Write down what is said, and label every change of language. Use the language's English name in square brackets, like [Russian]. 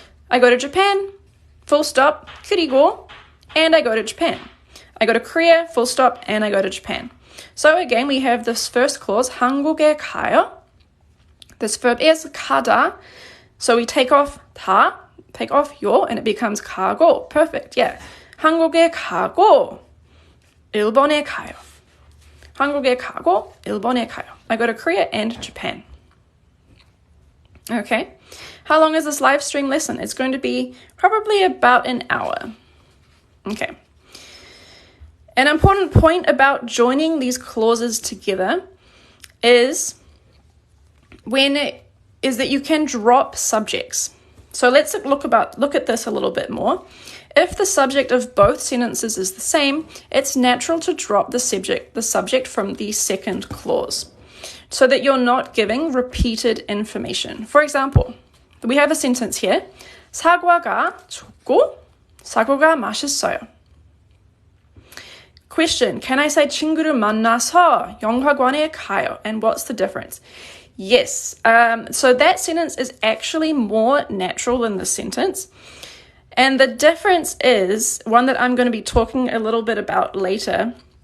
[English] I go to Japan, full stop, 그리고, and I go to Japan. I go to Korea, full stop, and I go to Japan. So again, we have this first clause, [Korean] 한국에 가요. [English] This verb is 가다. So we take off 다, take off 요, and it becomes 가고. Perfect, yeah. [Korean] 한국에 가고, 일본에 가요. 한국에 가고, 일본에 가요. [English] I go to Korea and Japan. Okay. How long is this live stream lesson? It's going to be probably about an hour. Okay. An important point about joining these clauses together is that you can drop subjects. So let's look at this a little bit more. If the subject of both sentences is the same, it's natural to drop the subject from the second clause so that you're not giving repeated information. For example, we have a sentence here. [Korean] 사과가 좋고 사과가 맛있어요. [English] Question, can I say [Korean] 친구를 만나서 영화관에 가요? [English] And what's the difference? Yes, so that sentence is actually more natural than this sentence. And the difference is one that I'm going to be talking a little bit about later.